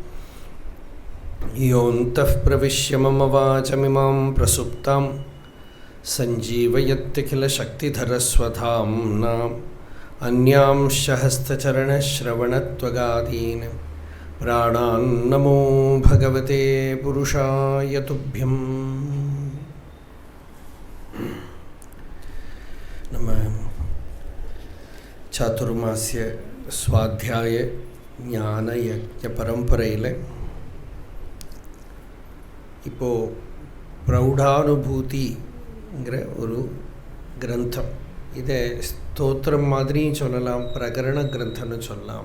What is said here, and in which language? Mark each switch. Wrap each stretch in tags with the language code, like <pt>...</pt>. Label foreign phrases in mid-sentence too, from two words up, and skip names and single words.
<sa>योऽन्तः प्रविश्य मम वाचमिमां प्रसुप्तां सञ्जीवयत्यखिलशक्तिधरस्वधाम्ना अन्यांश्च हस्तचरणश्रवणत्वगादीन् प्राणान्नमो भगवते पुरुषाय तुभ्यम्।</sa> <ta>நம்ம சாதுர்மாசிய ஸ்வாத்தியாய ஞான யஜ்ஞ பரம்பரையில் இப்போது பிரௌடானுபூதிங்கிற ஒரு கிரந்தம், இதை ஸ்தோத்திரம் மாதிரியும் சொல்லலாம், பிரகரண கிரந்தம்னு சொல்லலாம்.</ta>